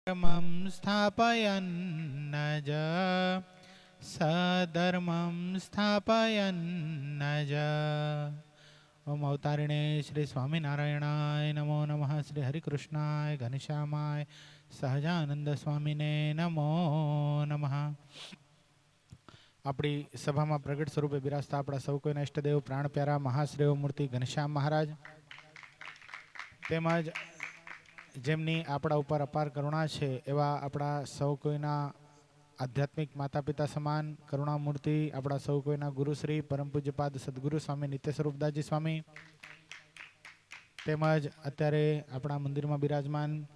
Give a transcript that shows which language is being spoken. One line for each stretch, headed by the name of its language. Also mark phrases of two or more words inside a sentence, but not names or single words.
Sanskrit: धर्मं स्थापयन्नज सधर्मं स्थापयन्नज। ओम अवतारिणे श्री स्वामीनारायणाय नमो नमः। श्री हरिकृष्णाय घनश्यामाय सहजानंद स्वामीने नमो नमः।
Gujarati: આપણી સભા માં પ્રગટ સ્વરૂપે બિરાજતા આપણા સૌ કોઈના ઇષ્ટદેવ પ્રાણ પ્યારા મહાશ્રેવ મૂર્તિ ઘનશ્યામ મહારાજ તેમજ જેમની આપણા ઉપર અપાર કરુણા છે એવા આપણા સૌ કોઈના આધ્યાત્મિક માતા પિતા સમાન કરુણામૂર્તિ આપણા સૌ કોઈના ગુરુશ્રી પરમ પૂજ્યપાદ સદગુરુ સ્વામી નિત્ય સ્વરૂપદાસજી સ્વામી તેમજ અત્યારે આપણા મંદિરમાં બિરાજમાન